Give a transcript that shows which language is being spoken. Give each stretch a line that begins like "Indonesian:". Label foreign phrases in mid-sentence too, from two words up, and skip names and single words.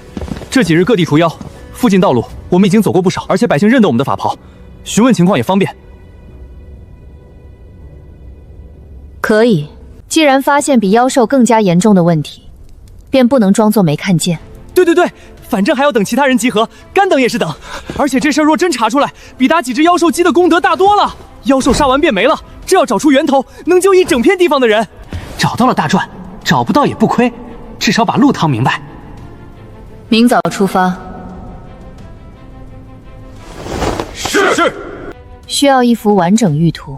Chinese: 這幾日各地除妖，附近道路我們已經走過不少，而且百姓認得我們的法袍，詢問情況也方便。可以，既然發現比妖獸更加嚴重的問題，便不能裝作沒看見。對，反正還要等其他人集合，乾等也是等。而且這事兒若真查出來，比打幾隻妖獸雞的功德大多了。妖獸殺完便沒了，這要找出源頭，能救一整片地方的人。找到了大賺，找不到也不虧，至少把路趟明白。明早出发。是。需要一幅完整玉图。